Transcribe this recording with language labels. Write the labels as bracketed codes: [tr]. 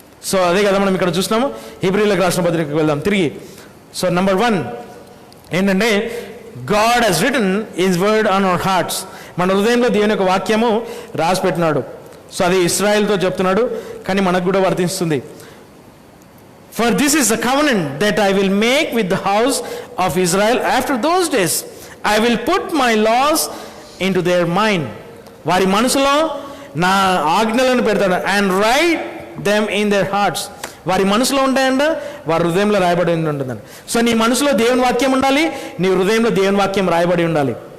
[te] So అదే కదా మనం ఇక్కడ చూస్తున్నాము. హెబ్రీయులకు రాసిన పత్రికకు వెళ్దాం తిరిగి. సో నెంబర్ 1 ఏంటంటే [en] God he's written his word on our hearts. [te] మన హృదయంలో దేవుని యొక్క వాక్యము రాసి పెట్టినాడు. సో అది ఇశ్రాయేలుతో చెప్తున్నాడు, కానీ మనకు కూడా వర్తిస్తుంది. [en] For this is the covenant that I will make with the house of Israel after those days. I will put my laws into their mind. [te] వారి మనసులో నా ఆజ్ఞలను పెడతాడు. [en] And write them in their hearts. [te] వారి మనసులో ఉంటాయంట, వారి హృదయంలో రాయబడి ఉంటుందండి. సో నీ మనసులో దేవుని వాక్యం ఉండాలి, నీ హృదయంలో దేవుని వాక్యం రాయబడి ఉండాలి.